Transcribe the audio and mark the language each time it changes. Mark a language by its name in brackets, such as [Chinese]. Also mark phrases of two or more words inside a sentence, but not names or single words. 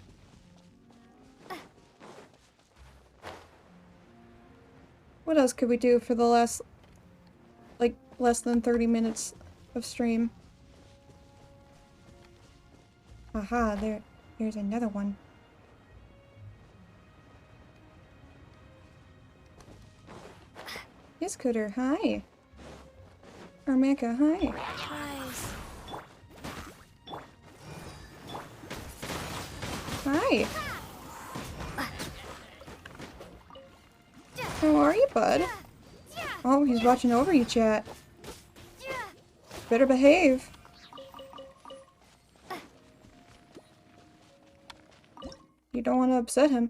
[English] What else could we do for the last, like, less than 30 minutes of stream? Aha, there's another one. Yes, Cooter, hi. Armeka, hi. Hi. How are you, bud? Oh, he's watching over you, chat. Better behave. You don't want to upset him.